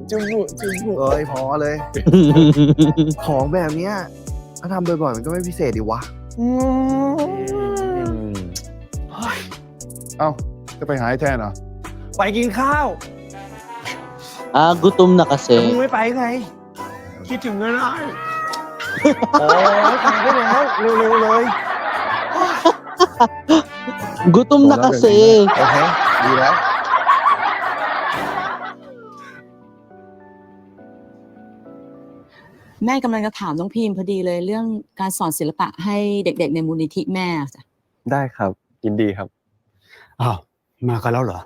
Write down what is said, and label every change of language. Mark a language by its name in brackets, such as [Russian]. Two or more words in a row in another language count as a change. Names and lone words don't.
[Thai] เอ้ยพอเลย ของแบบเนี้ยถ้าทำบ่อยๆมันก็ไม่พิเศษดิวะ เอ้า จะไปหาไอ้แทนเหรอ ไปกินข้าว [Filipino] Gutom na [Thai] แต่ [Filipino] kasi. [Thai] มึงไม่ไปไง คิดถึงก็ได้โอ้ยไปได้แล้วเร็วๆเลย [Filipino] Gutom na kasi. [Thai] โอเค ดีแล้ว แม่กำลังจะถามน้องพิมพ์พอดีเลยเรื่องการสอนศิลปะให้เด็กๆในมูลนิธิแม่จ้ะ ได้ครับยินดีครับ อ้าวมากันแล้วเหรอ